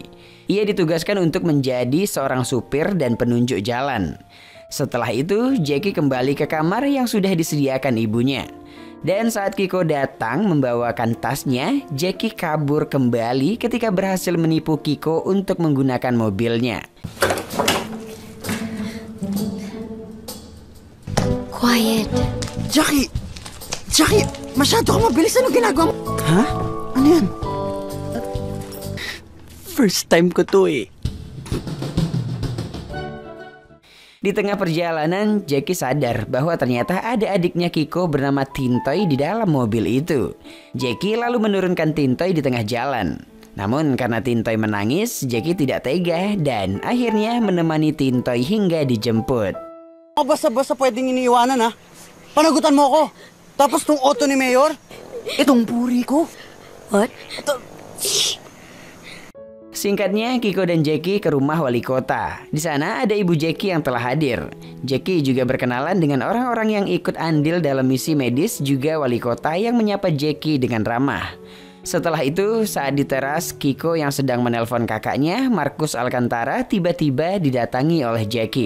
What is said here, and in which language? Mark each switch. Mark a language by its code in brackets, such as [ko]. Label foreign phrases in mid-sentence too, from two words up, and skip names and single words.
[id] Ia ditugaskan untuk menjadi seorang supir dan penunjuk jalan. Setelah itu Jackie kembali ke kamar yang sudah disediakan ibunya. Dan saat Kiko datang membawakan tasnya, Jackie kabur kembali ketika berhasil menipu Kiko untuk menggunakan mobilnya. Quiet. [tl] Jackie, masyado ka mabilis. Ano ginagawa mo? Ha? Ano yan? [en] First time [tl] ko to eh. [id] Di tengah perjalanan, Jackie sadar bahwa ternyata ada adiknya Kiko bernama Tintoy di dalam mobil itu. Jackie lalu menurunkan Tintoy di tengah jalan. Namun karena Tintoy menangis, Jackie tidak tega dan akhirnya menemani Tintoy hingga dijemput. [tl] Basta-basta pwedeng iniiwanan ha. Panagutan mo ako. Tapos tong auto ni Mayor, itong puri ko. What? [id] Singkatnya, Kiko dan Jackie ke rumah wali kota. Di sana ada ibu Jackie yang telah hadir. Jackie juga berkenalan dengan orang-orang yang ikut andil dalam misi medis, juga wali kota yang menyapa Jackie dengan ramah. Setelah itu, saat di teras, Kiko yang sedang menelpon kakaknya, Marcus Alcantara, tiba-tiba didatangi oleh Jackie.